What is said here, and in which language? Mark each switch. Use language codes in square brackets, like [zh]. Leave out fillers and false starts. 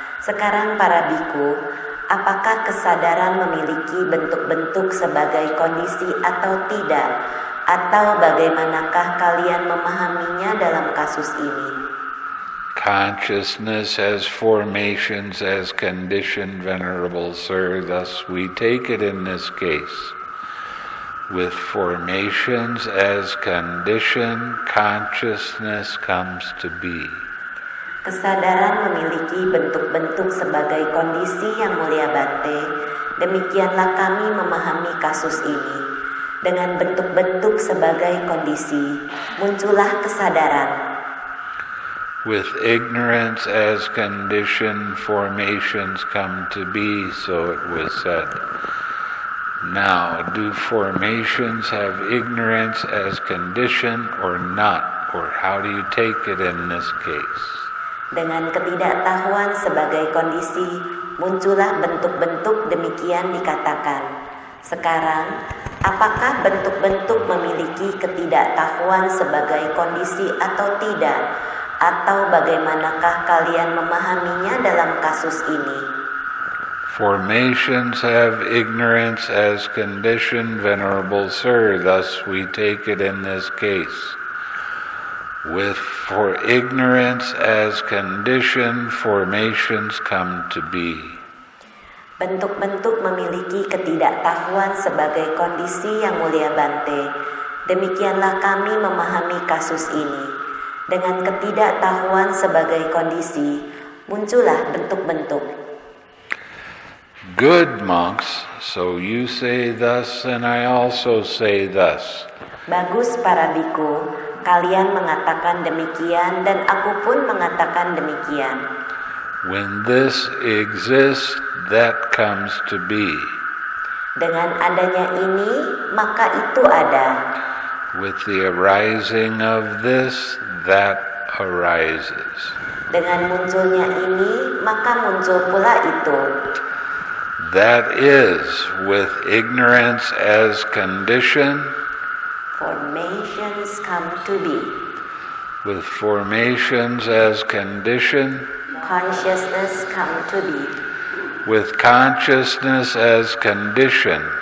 [id] Sekarang para biku, apakah kesadaran memiliki bentuk-bentuk sebagai kondisi atau tidak? Atau bagaimanakah kalian memahaminya dalam kasus ini? [en] Consciousness has formations as condition, Venerable Sir. Thus we take it in this case. With formations as condition, consciousness comes to be. [id] Kesadaran memiliki bentuk-bentuk sebagai kondisi yang mulia Bhante. Demikianlah kami memahami kasus ini. Dengan bentuk-bentuk sebagai kondisi, muncullah kesadaran. [en] With ignorance as condition, formations come to be, so it was said. Now, do formations have ignorance as condition or not? Or how do you take it in this case? [id] Dengan ketidaktahuan sebagai kondisi, muncullah bentuk-bentuk demikian dikatakan. Sekarang, apakah bentuk-bentuk memiliki ketidaktahuan sebagai kondisi atau tidak? Atau bagaimanakah kalian memahaminya dalam kasus ini? [en] Formations have ignorance as condition, Venerable Sir, thus we take it in this case. For ignorance as condition, formations come to be. [id] Bentuk-bentuk memiliki ketidaktahuan sebagai kondisi yang mulia Bhante. Demikianlah kami memahami kasus ini. Dengan ketidaktahuan sebagai kondisi, muncullah bentuk-bentuk. [en] Good monks, so you say thus and I also say thus. [id] Bagus para biku, kalian mengatakan demikian dan aku pun mengatakan demikian. [en] When this exists, that comes to be. [id] Dengan adanya ini, maka itu ada. [en] With the arising of this, that arises. [id] Dengan munculnya ini, maka muncul pula itu. [en] That is, with ignorance as condition, formations come to be. With formations as condition, consciousness come to be. With consciousness as condition,